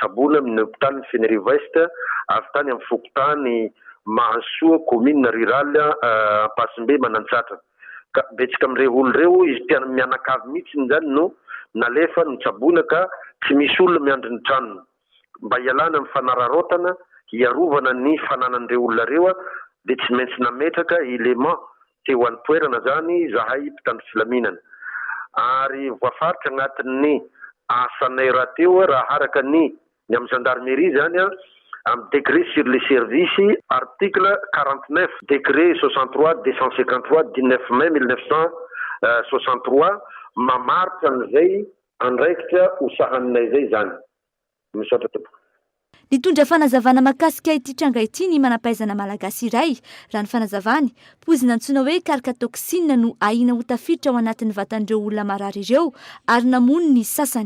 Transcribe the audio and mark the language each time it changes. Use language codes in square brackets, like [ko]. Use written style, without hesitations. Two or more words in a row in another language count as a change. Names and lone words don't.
[mg] trabona amin'ny hopitaly ny Fenerive-Est avy tany amin'ny fokotany Mahasoa [fr] commune rurale [mg] Ampasimbe Manantsatra ka betsika amin'ireo olon'ireo izy mianakavy mihitsy zany no nalefa ny trabona ka tsy misy olona miandry ny tranony mba hialana amin'ny fanararaotana hiarovana ny fananan'ireo olona reo dia tsy maintsy nametraka élément teo an-toerana zany zahay mpitandro filaminana ary voafaritra agnatin'ny asanay raha teo raha araka ny amin'ny gendarmerie zany amin'ny [fr] décret sur les services article 49 décret 63 253 19 mai 1963 [mg] mamaritra an'izay andraikitra hosahaninay zay zany misaotra tompoko. Nitondra fanazavana makasika ity tranga ity ny manampaizana malagasy iray raha ny fanazavany pozina antsoina hoe karikatoksina no ahina ho tafiditra ao anatin'ny vatan'ireo olona marary ireo ary namono ny sasany.